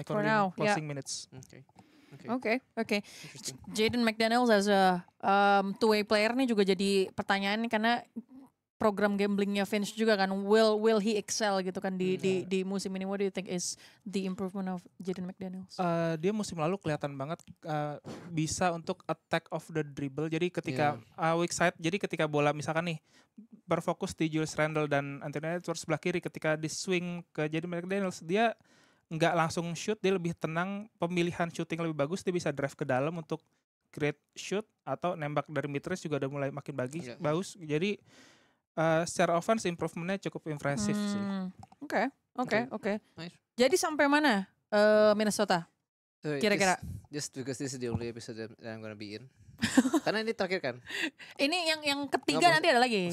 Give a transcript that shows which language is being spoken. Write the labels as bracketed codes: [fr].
[en] McConnell passing minutes. Okay. [id] Oke. [en] Interesting. [id] Jaden McDaniels as a two-way player nih juga jadi pertanyaan nih karena program gamblingnya Finch juga kan, [en] will he excel [id] gitu kan di musim ini? [en] What do you think is the improvement of Jaden McDaniels? [id] Dia musim lalu kelihatan banget bisa untuk attack of the dribble. Jadi ketika weak side, jadi ketika bola misalkan nih berfokus di Julius Randle dan Anthony Edwards sebelah kiri, ketika di swing ke Jaden McDaniels, dia nggak langsung shoot, dia lebih tenang, pemilihan shooting lebih bagus, dia bisa drive ke dalam untuk create shoot atau nembak dari mid range juga udah mulai makin bagus. Jadi secara offense improvementnya cukup impresif sih. Oke. Nice. Jadi sampai mana Minnesota? [en] So [id] Kira-kira. [en] just because this is the only episode that I'm gonna be in. [id] Karena ini terakhir kan. Ini yang ketiga nanti ada lagi.